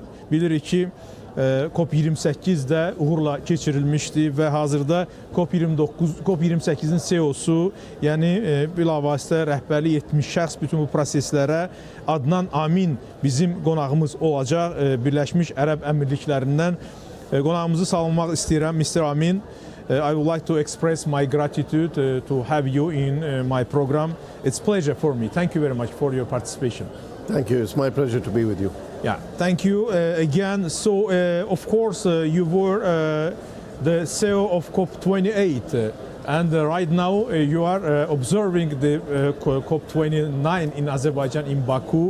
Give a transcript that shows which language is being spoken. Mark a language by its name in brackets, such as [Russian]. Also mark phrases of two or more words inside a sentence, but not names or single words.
[Azerbaijani] Bilirik ki, COP28-də uğurla keçirilmişdi və hazırda COP28-in CEO-su, yəni bilavasitə rəhbərlik etmiş şəxs bütün bu proseslərə Adnan Amin bizim qonağımız olacaq. Birləşmiş Ərəb Əmirliklərindən qonağımızı salamlamaq istəyirəm, Mr. Amin. [English] I would like to express my gratitude to have you in my program. It's a pleasure for me. Thank you very much for your participation. Thank you. It's my pleasure to be with you. Yeah, thank you again. So, of course, you were the CEO of COP28, and right now you are observing the COP29 in Azerbaijan, in Baku.